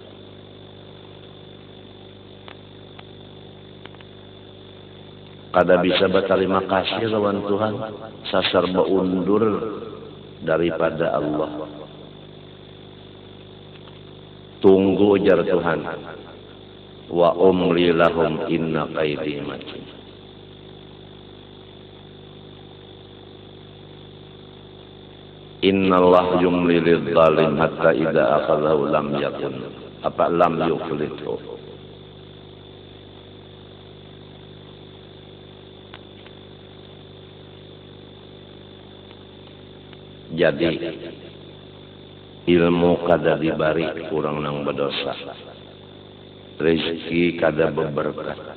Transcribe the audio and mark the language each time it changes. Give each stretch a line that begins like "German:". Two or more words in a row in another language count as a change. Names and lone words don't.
Banjar: Kada bisa berterima kasih lawan Tuhan, sasar beundur daripada Allah. tunggu ujar Tuhan.
Arabic: وأملي لهم إن كيدي متين. إن الله يملي للظالم حتى إذا أخذه لم يفلته.
Banjar: Jadi ilmu kada dibari kurang nang berdosa, rezeki kada berberkah.